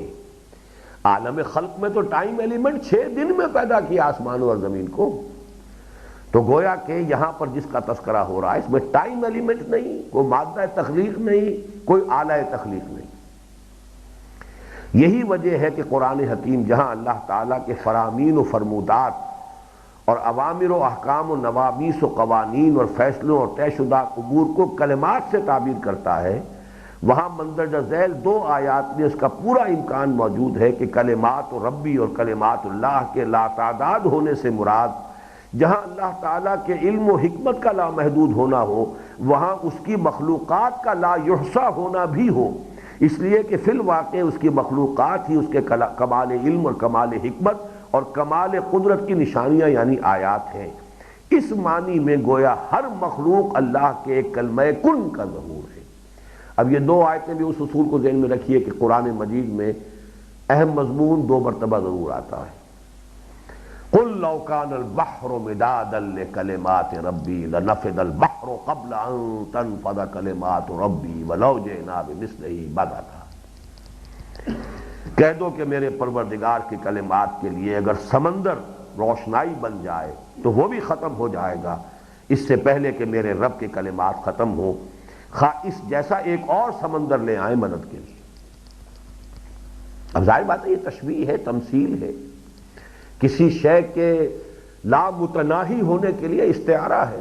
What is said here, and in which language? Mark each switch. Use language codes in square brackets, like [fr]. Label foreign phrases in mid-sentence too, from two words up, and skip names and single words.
[ur] عالم خلق میں تو [en] time element [ur] 6 دن میں پیدا کیا آسمانوں اور زمین کو، تو گویا کہ یہاں پر جس کا تذکرہ ہو رہا ہے اس میں [en] time element [ur] نہیں، کوئی مادہ تخلیق نہیں، کوئی آلہ تخلیق نہیں۔ یہی وجہ ہے کہ قرآن حکیم جہاں اللہ تعالیٰ کے فرامین و فرمودات اور اوامر و احکام و نوامیس و قوانین اور فیصلوں اور طے شدہ امور کو کلمات سے تعبیر کرتا ہے، وہاں مندرجہ ذیل 2 آیات میں اس کا پورا امکان موجود ہے کہ [ar] کلمات و ربی [ur] اور کلمات اللہ کے لاتعداد ہونے سے مراد جہاں اللہ تعالیٰ کے علم و حکمت کا لامحدود ہونا ہو، وہاں اس کی مخلوقات کا [ar] لا یحصیٰ [ur] ہونا بھی ہو، اس لیے کہ فی الواقع اس کی مخلوقات ہی اس کے کمال علم اور کمال حکمت اور کمال قدرت کی نشانیاں یعنی آیات ہیں۔ اس معنی میں گویا ہر مخلوق اللہ کے ایک کلمہ کن کا ظہور ہے۔ اب یہ 2 آیتیں بھی اس اصول کو ذہن میں رکھیے کہ قرآن مجید میں اہم مضمون 2 مرتبہ ضرور آتا ہے۔ [ar] قل لو كان البحر مدادا لكلمات ربي لنفد البحر قبل ان تنفد كلمات ربي ولو جئنا بمثله مددا۔ [ur] کہہ دو کہ میرے پروردگار کے کلمات کے لیے اگر سمندر روشنائی بن جائے تو وہ بھی ختم ہو جائے گا اس سے پہلے کہ میرے رب کے کلمات ختم ہوں، خواہ اس جیسا ایک اور سمندر لے آئیں مدد کے لیے۔ اب ظاہر بات ہے یہ تشبیہ ہے، تمثیل ہے، کسی شے کے لامتناہی ہونے کے لیے استعارہ ہے۔